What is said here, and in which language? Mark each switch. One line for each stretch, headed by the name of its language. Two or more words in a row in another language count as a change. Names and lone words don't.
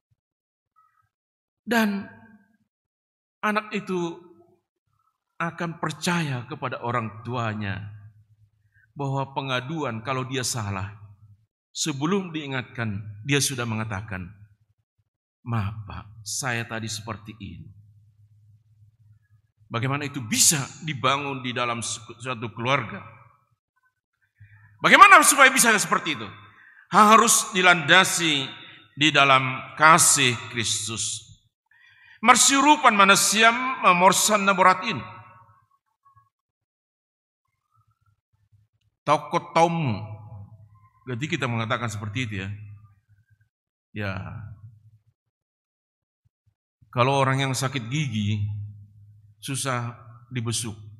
Indonesian: Dan anak itu akan percaya kepada orang tuanya bahwa pengaduan kalau dia salah, sebelum diingatkan dia sudah mengatakan, maaf Pak, saya tadi seperti ini. Bagaimana itu bisa dibangun di dalam suatu keluarga? Bagaimana supaya bisa seperti itu? Harus dilandasi di dalam kasih Kristus.
Simeulue: Marsirupan manasiam morsan naboratin. Takut tomu.
Indonesian: Jadi kita mengatakan seperti itu ya. Ya. Kalau orang yang sakit gigi susah dibesuk.